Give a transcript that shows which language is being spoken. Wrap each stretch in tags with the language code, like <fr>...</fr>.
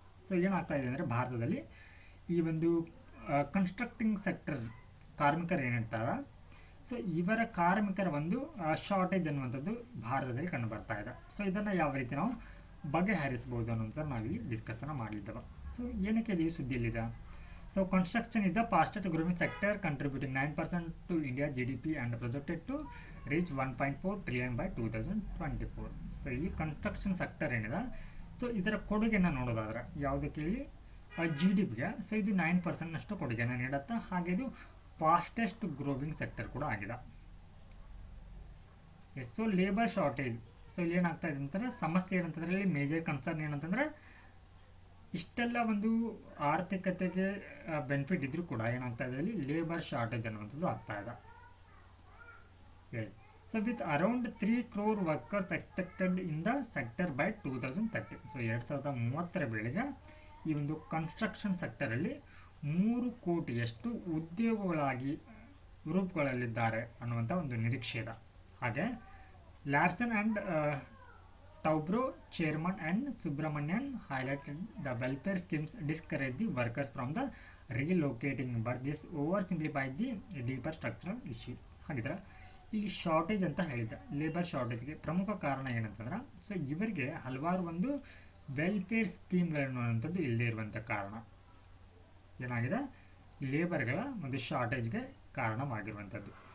<kn>So ಏನಾಗ್ತಾ ಇದೆ ಅಂದರೆ ಭಾರತದಲ್ಲಿ ಈ ಒಂದು ಕನ್ಸ್ಟ್ರಕ್ಟಿಂಗ್ ಸೆಕ್ಟರ್ ಕಾರ್ಮಿಕರು ಏನಿರ್ತಾರ, ಸೊ ಇವರ ಕಾರ್ಮಿಕರ ಒಂದು ಶಾರ್ಟೇಜ್ ಅನ್ನುವಂಥದ್ದು ಭಾರತದಲ್ಲಿ ಕಂಡು ಬರ್ತಾ ಇದೆ. ಸೊ ಇದನ್ನು ಯಾವ ರೀತಿ ನಾವು ಬಗೆಹರಿಸ್ಬೋದು ಅನ್ನೋಂಥ ನಾವಿಲ್ಲಿ ಡಿಸ್ಕಷನ್ ಮಾಡಲಿದ್ದೇವೆ. ಸೊ ಏನಕ್ಕೆ ಇದು ಸುದ್ದಿಯಲ್ಲಿದೆ?</kn> <en>So construction is the fastest growing sector contributing 9% to India GDP and projected to reach 1.4 trillion by 2024.</en> <kn>So ಈ ಕನ್ಸ್ಟ್ರಕ್ಷನ್ ಸೆಕ್ಟರ್ ಏನಿದೆ, ಸೊ ಇದರ ಕೊಡುಗೆಯನ್ನು ನೋಡೋದಾದ್ರೆ ಯಾವುದಕ್ಕೆ ಇಲ್ಲಿ GDPಗೆ ಸೊ ಇದು 9% ಕೊಡುಗೆಯನ್ನು ನೀಡುತ್ತೆ. ಹಾಗೆ ಇದು ಫಾಸ್ಟೆಸ್ಟ್ ಗ್ರೋವಿಂಗ್ ಸೆಕ್ಟರ್ ಕೂಡ ಆಗಿದೆ. So labour shortage. ಸೊ ಇಲ್ಲಿ ಏನಾಗ್ತಾ ಇದೆ ಅಂತಂದರೆ ಸಮಸ್ಯೆ ಏನಂತಂದರೆ ಇಲ್ಲಿ ಮೇಜರ್ ಕನ್ಸರ್ನ್ ಏನಂತಂದರೆ ಇಷ್ಟೆಲ್ಲ ಒಂದು ಆರ್ಥಿಕತೆಗೆ ಬೆನಿಫಿಟ್ ಇದ್ರೂ ಕೂಡ ಏನಾಗ್ತಾ ಇದೆ ಇಲ್ಲಿ ಲೇಬರ್ ಶಾರ್ಟೇಜ್ ಅನ್ನುವಂಥದ್ದು ಆಗ್ತಾ ಇದೆ.</kn> <en>So with around 3 crore workers expected in the sector by 2030.</en> <kn>So 2030 ವೇಳೆಗೆ ಈ ಒಂದು ಕನ್ಸ್ಟ್ರಕ್ಷನ್ ಸೆಕ್ಟರಲ್ಲಿ 3 ಕೋಟಿಯಷ್ಟು ಉದ್ಯೋಗಗಳಾಗಿ ರೂಪುಗೊಳ್ಳಲಿದ್ದಾರೆ ಅನ್ನುವಂಥ ಒಂದು ನಿರೀಕ್ಷೆ ಇದೆ.</kn> <en>ಹಾಗೆ Larsen and Toubro chairman and Subrahmanyan highlighted the welfare schemes discourage the workers from the relocating, but this oversimplifies the deeper structural issue.</en> <kn>ಹಾಗಿದ್ರೆ ಇಲ್ಲಿ ಶಾರ್ಟೇಜ್ ಅಂತ ಹೇಳಿದ್ದೆ, ಲೇಬರ್ ಶಾರ್ಟೇಜ್ಗೆ ಪ್ರಮುಖ ಕಾರಣ ಏನಂತಂದ್ರೆ ಸೊ ಇವರಿಗೆ ಹಲವಾರು ಒಂದು ವೆಲ್ಫೇರ್ ಸ್ಕೀಮ್ಗಳನ್ನುವಂಥದ್ದು ಇಲ್ಲದೆ ಇರುವಂಥ ಕಾರಣ ಏನಾಗಿದೆ, ಲೇಬರ್ಗಳ ಒಂದು ಶಾರ್ಟೇಜ್ಗೆ ಕಾರಣವಾಗಿರುವಂಥದ್ದು.</kn>